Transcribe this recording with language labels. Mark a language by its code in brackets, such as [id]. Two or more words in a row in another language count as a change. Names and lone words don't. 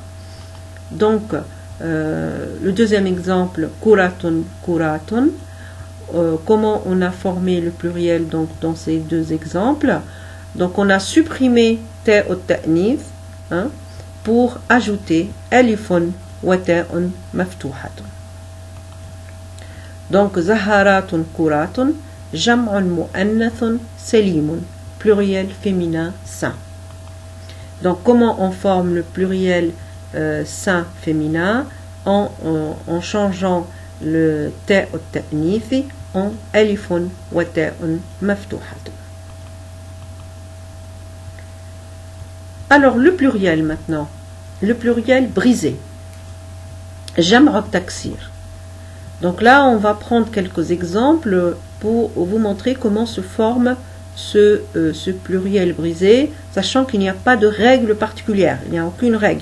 [fr] Donc le deuxième exemple, [ar] كرة، كرة. [fr] Comment on a formé le pluriel donc dans ces deux exemples? Donc on a supprimé ta ou ta'nith, hein, pour ajouter [ar] ألف وتاء مفتوحة. Donc زهرة كرة، جمع مؤنث سالم, [fr] pluriel féminin sain. Donc comment on forme le pluriel sain féminin? En changeant le ta ou ta'nith en [ar] ألف وتاء مفتوحة. [fr] Alors le pluriel maintenant, le pluriel brisé, [ar] جمع تكسير. [fr] Donc là on va prendre quelques exemples pour vous montrer comment se forme ce pluriel brisé, sachant qu'il n'y a pas de règle particulière, il n'y a aucune règle.